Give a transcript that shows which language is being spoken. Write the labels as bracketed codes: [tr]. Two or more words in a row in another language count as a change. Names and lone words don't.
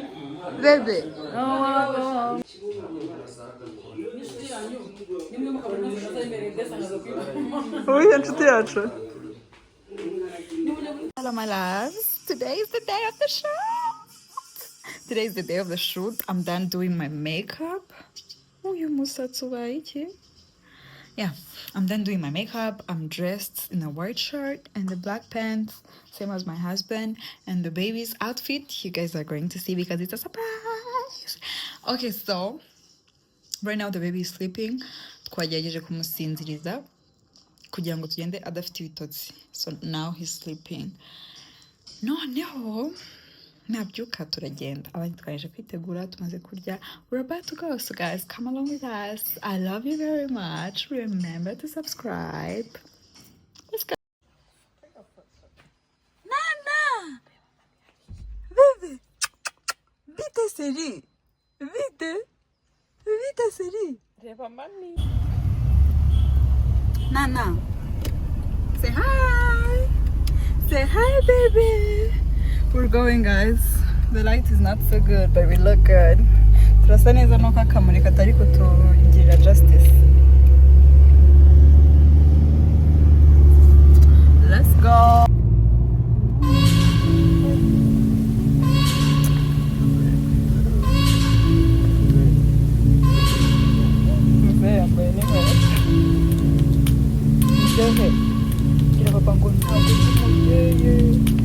[rw] Bebe! Uyu nshuti yacu. [en] Hello my loves. Today is the day of the shoot. Today is the day of the shoot. I'm done doing my makeup. [rw] Uyu musatsi ubaye iki? [en] Yeah, I'm done doing my makeup. I'm dressed in a white shirt and the black pants, same as my husband, and the baby's outfit you guys are going to see because it's a surprise. Okay, so right now the baby is sleeping. [rw] Twagerageje kumusinziriza kugira ngo tugende adafite ibitotsi. [en] So now he's sleeping. [rw] Noneho nabyuka turagenda. Abandi twaje kwitegura tumaze kurya. [en] We're about to go, so guys, come along with us. I love you very much. Remember to subscribe. Let's go. Nana! Bebe! Vite seri! Vite seri! Nana! Say hi! Say hi, baby! We're going, guys. The light is not so good, but we look good. [rw] Turasa neza nuko akamuri katari kutugirira justice. [en] Let's go. [rw] Kira papa ngo ntabwo umubyeyi.